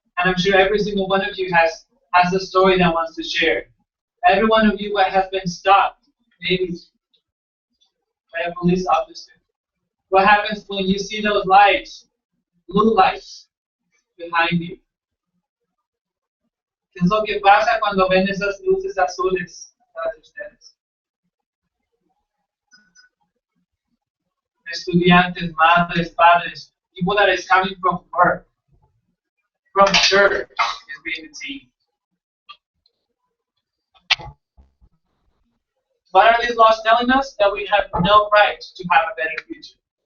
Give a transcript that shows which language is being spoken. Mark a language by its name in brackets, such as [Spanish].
[English] And I'm sure every single one of you has a story that wants to share. Every one of you has been stopped, maybe by a police officer. What happens when you see those lights, blue lights, behind you? [Spanish] ¿Qué es lo que pasa cuando ven esas luces azules atrás de ustedes? Estudiantes, madres, padres, [English] people that is coming from work, from church, is being detained. What are these laws telling us? That we have no right to have a better future.